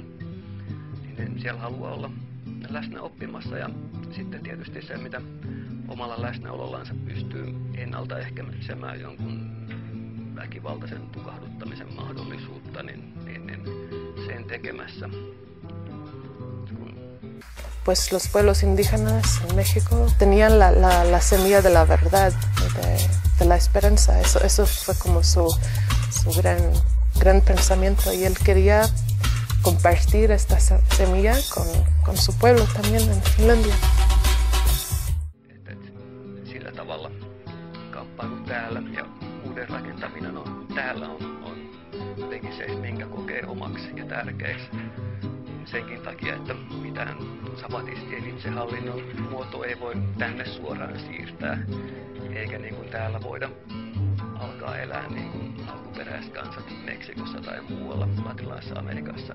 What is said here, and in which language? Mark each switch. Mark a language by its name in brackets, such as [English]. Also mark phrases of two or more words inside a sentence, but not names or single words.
[Finnish] Niin siellä haluaa olla läsnä oppimassa ja sitten tietysti se, mitä omalla läsnäolollansa pystyy ennaltaehkäisemään jonkun väkivaltaisen tukahduttamisen mahdollisuutta, niin sen tekemässä. [Spanish] Pues los pueblos indígenas en México tenían la semilla de la verdad, de la esperanza. Eso fue como su gran pensamiento y él quería compartir esta semilla con su pueblo también en Finlandia. [Finnish] Sillä tavalla kamppailu täällä ja uuden rakentaminen täällä on jotenkin se, minkä kokee omaksi ja tärkeäksi. Senkin takia, että mitään zapatistien itsehallinnon muoto ei voi tänne suoraan siirtää, eikä niin kuin täällä voida alkaa elää niin kuin alkuperäiskansat Meksikossa tai muualla Latinalaisessa Amerikassa.